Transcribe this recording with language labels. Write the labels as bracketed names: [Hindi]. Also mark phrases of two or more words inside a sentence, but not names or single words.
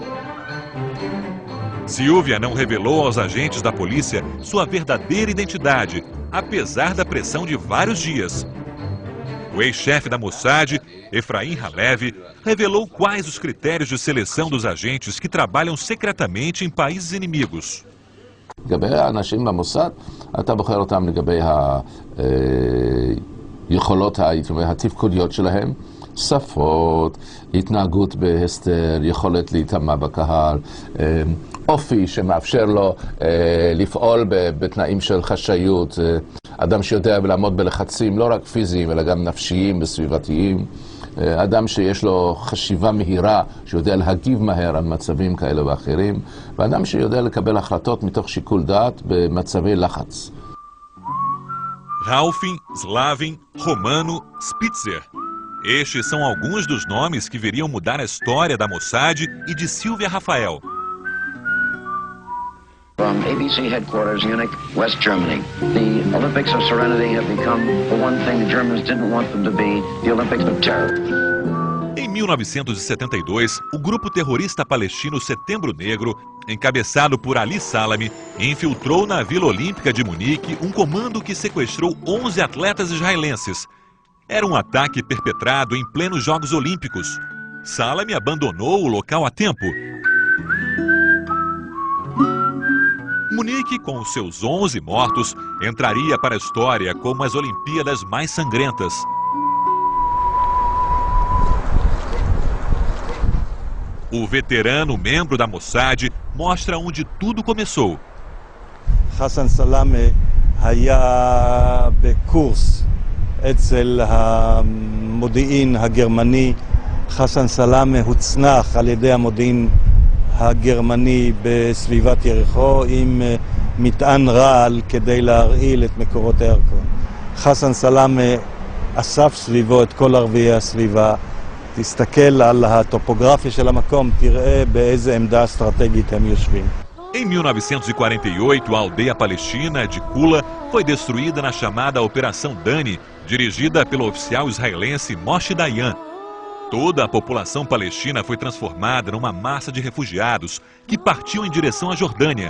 [Portuguese] Silvia não revelou aos agentes da polícia sua verdadeira identidade, apesar da pressão de vários dias. O ex-chefe da Mossad, Efraim Halevi, revelou quais os critérios de seleção dos agentes que trabalham secretamente em países inimigos. [Hebrew] לגבי האנשים במוסד, אתה בוחר אותם לגבי היכולות, הייתי אומר, התפקודיות שלהם, שפות, התנהגות בהסתר, יכולת להיטמע בקהל, אופי שמאפשר לו לפעול בתנאים של חשאיות, אדם שיודע לעמוד בלחצים לא רק פיזיים אלא גם נפשיים וסביבתיים, אדם שיש לו חשיבה מהירה, שיודע להגיב מהר על מצבים כאלה ואחרים, ואדם שיודע לקבל החלטות מתוך שיקול דעת במצבי לחץ. [Portuguese] Ralfin, Slavin, Romano, Spitzer. Estes são alguns dos nomes que viriam mudar a história da Mossad e de Silvia Rafael. [English] From ABC headquarters, Munich, West Germany. The Olympics of Serenity have become the one thing the Germans didn't want them to be, the Olympics of Terror. [Portuguese] Em 1972, o grupo terrorista palestino Setembro Negro, encabeçado por Ali Salami, infiltrou na Vila Olímpica de Munique um comando que sequestrou 11 atletas israelenses. Era um ataque perpetrado em plenos Jogos Olímpicos. Salami abandonou o local a tempo. Munique, com seus 11 mortos, entraria para a história como as Olimpíadas mais sangrentas. O veterano membro da Mossad mostra onde tudo começou. [Hebrew] חסן סלאמה היה בקורס אצל המודיעין הגרמני. חסן סלאמה הוצנח על ידי המודיעין הגרמני בסביבת יריחו עם מטען רעל כדי להרעיל את מקורות הירקון. חסן סלאמה אסף סביבו את כל ערביי הסביבה. תסתכל על הטופוגרפיה של המקום, תראה באיזה עמדה אסטרטגית הם יושבים. [Portuguese] Em 1948, a aldeia palestina de Kula foi destruída na chamada Operação Dani, dirigida pelo oficial israelense Moshe Dayan. Toda a população palestina foi transformada numa massa de refugiados que partiam em direção à Jordânia.